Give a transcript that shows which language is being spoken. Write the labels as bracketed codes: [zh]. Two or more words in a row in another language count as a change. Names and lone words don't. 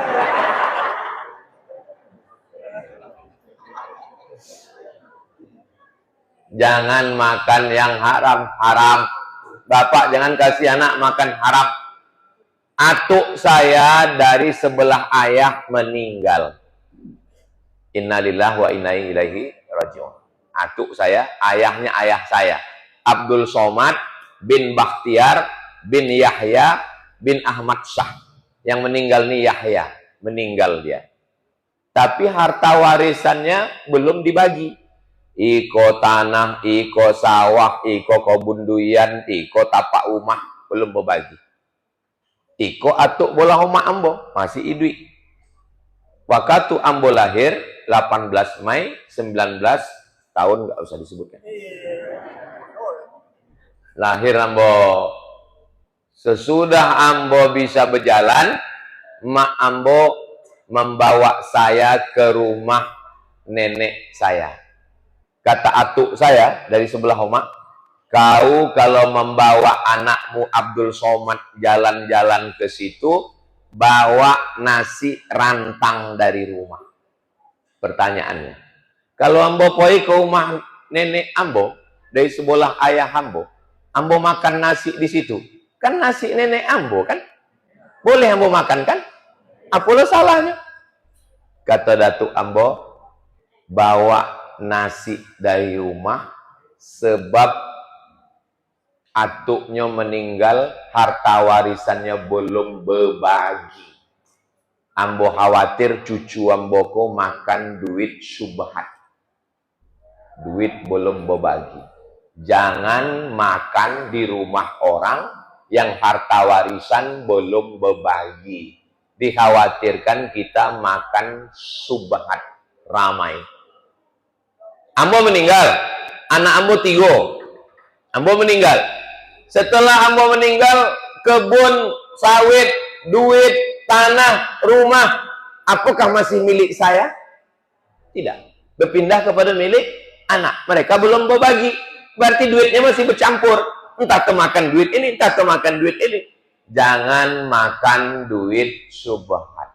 [id] Jangan makan yang haram. Bapak jangan kasih anak makan haram. Atuk saya dari sebelah ayah meninggal. [ar] إنا لله وإنا إليه راجعون. [id] Atuk saya, ayahnya ayah saya. Abdul Somad bin Bakhtiar bin Yahya bin Ahmad Shah. Yang meninggal nih Yahya. Meninggal dia. Tapi harta warisannya belum dibagi. [min] Iko tanah, iko sawah, iko kebun durian, iko tapak rumah belum berbagi. Iko atuk bola rumah ambo masih idui. [id] Waktu ambo lahir 18 Mei 19 tahun, nggak usah disebutkan. Lahir ambo. Sesudah ambo bisa berjalan, mak ambo membawa saya ke rumah nenek saya. Kata atuk saya dari sebelah rumah, kau kalau membawa anakmu Abdul Somad jalan-jalan ke situ, bawa nasi rantang dari rumah. Pertanyaannya, kalau ambo poi ke rumah nenek ambo dari sebelah ayah ambo makan nasi di situ, kan nasi nenek ambo kan? Boleh ambo makan kan? Apa salahnya? Kata datuk ambo, bawa nasi dari rumah sebab atuknya meninggal, harta warisannya belum berbagi. [min] Ambo khawatir cucu ambo ko makan duit subhat. [id] Duit belum berbagi. Jangan makan di rumah orang yang harta warisan belum berbagi. Dikhawatirkan kita makan subhat, ramai. Ambo meninggal, anak ambo 3. Ambo meninggal. Setelah ambo meninggal, kebun, sawit, duit, tanah, rumah, apakah masih milik saya? Tidak. Berpindah kepada milik anak. Mereka belum berbagi. Berarti duitnya masih bercampur. Entah termakan duit ini, entah termakan duit ini. Jangan makan duit subhat.